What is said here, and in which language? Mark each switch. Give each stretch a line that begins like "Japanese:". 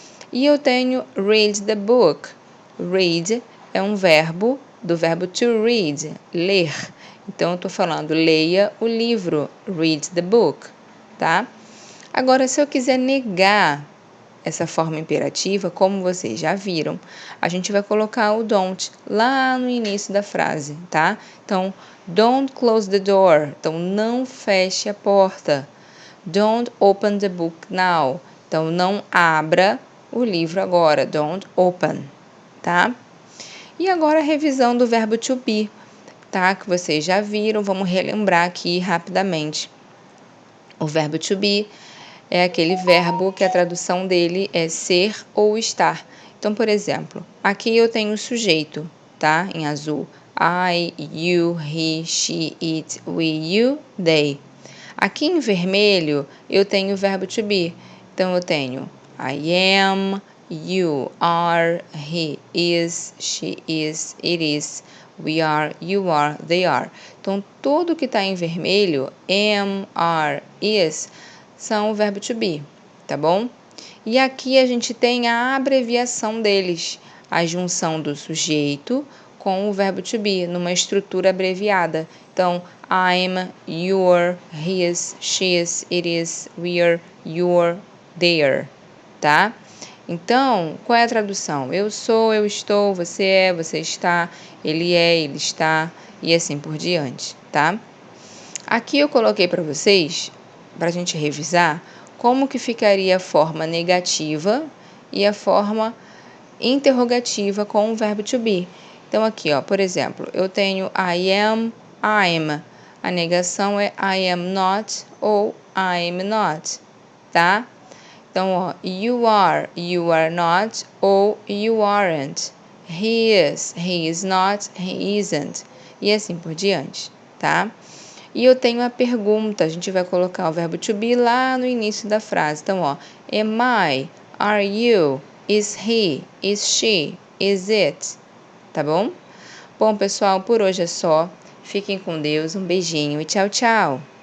Portuguese: E eu tenho
English: read the book.
Portuguese: Read é um verbo do verbo to read, ler. Então, eu estou falando, leia o livro,
English: read the book,
Portuguese: tá? Agora, se eu quiser negar essa forma imperativa, como vocês já viram, a gente vai colocar o don't lá no início da frase, tá?
English: Então, don't close the door.
Portuguese: Então, não feche a porta.
English: Don't open the book now.
Portuguese: Então, não abra o livro agora. Don't open, tá? E agora a revisão do verbo to be, tá? Que vocês já viram. Vamos relembrar aqui rapidamente. O verbo to be é aquele verbo que a tradução dele é ser ou estar. Então, por exemplo, aqui eu tenho o sujeito, tá? Em azul.
English: I, you, he, she, it, we, you, they.
Portuguese: Aqui em vermelho eu tenho o verbo to be. Então eu tenho
English: I am, you are, he is, she is, it is, we are, you are, they are.
Portuguese: Então tudo que está em vermelho, am, are, is, são o verbo to be, tá bom? E aqui a gente tem a abreviação deles, a junção do sujeito com o verbo to be, numa estrutura abreviada.
English: Então, I'm, you're, his, she's, it is, we're, you're, they're, tá?
Portuguese: Então, qual é a tradução? Eu sou, eu estou, você é, você está, ele é, ele está, e assim por diante, tá? Aqui eu coloquei para vocês, para a gente revisar, como que ficaria a forma negativa e a forma interrogativa com o verbo to be. Então, aqui, ó, por exemplo, eu tenho I am, I'm. A negação é I am not ou I'm not, tá?
English: Então, ó, you are not ou you aren't. He is not, he isn't.
Portuguese: E assim por diante,
English: tá?
Portuguese: E eu tenho a pergunta, a gente vai colocar o verbo to be lá no início da frase.
English: Então, ó, am I, are you, is he, is she, is it?
Portuguese: Tá bom? Bom, pessoal, por hoje é só. Fiquem com Deus, um beijinho e tchau, tchau!